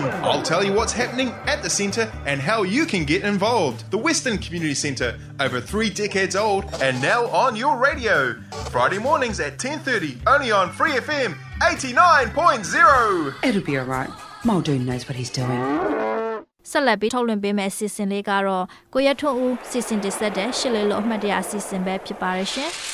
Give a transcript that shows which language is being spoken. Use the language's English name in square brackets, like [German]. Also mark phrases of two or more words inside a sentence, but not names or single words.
[English] I'll tell you what's happening at the centre and how you can get involved. The Western Community Centre, over 3 decades old and now on your radio. Friday mornings at 10:30, only on Free FM 89.0. It'll be all right. Muldoon knows what he's doing. [Burmese] ဆက်လက်ပြီးထုတ်လွှင့်ပေးမယ့်အစီအစဉ်လေးကတော့ကိုရထွန်းဦးစီစဉ်တင်ဆက်တဲ့ရှစ်လေးလုံးအမှတ်တရအစီအစဉ်ပဲဖြစ်ပါရရှင်